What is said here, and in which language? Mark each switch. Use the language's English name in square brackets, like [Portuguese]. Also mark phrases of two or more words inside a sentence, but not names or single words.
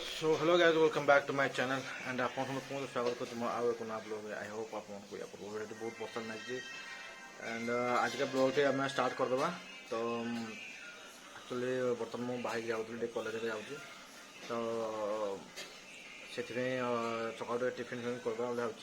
[English] So hello guys, welcome back to my channel and [Odia] ଆପଣ ସମସ୍ତଙ୍କୁ ସ୍ୱାଗତ କରୁଛି ମୋ ଆଉ ଏକ ନୂଆ ବ୍ଲଗ୍ରେ। [English] I hope [Odia] ଆପଣଙ୍କୁ ୟା ପୂର୍ବରୁ ବହୁତ ପସନ୍ଦ ଲାଗିଛି ଆଣ୍ଡ ଆଜିକା ବ୍ଲଗ୍ଟି ଆମେ ଷ୍ଟାର୍ଟ କରିଦେବା। ତ ଆକ୍ଚୁଆଲି ବର୍ତ୍ତମାନ ମୁଁ ବାହାରିକି ଯାଉଥିଲି ଟିକେ କଲେଜରେ ଯାଉଛି, ତ ସେଥିପାଇଁ ସକାଳୁ ଟିକେ ଟିଫିନ୍ ଫିନ୍ କରିଦେବା ବୋଲି ଭାବୁଛି।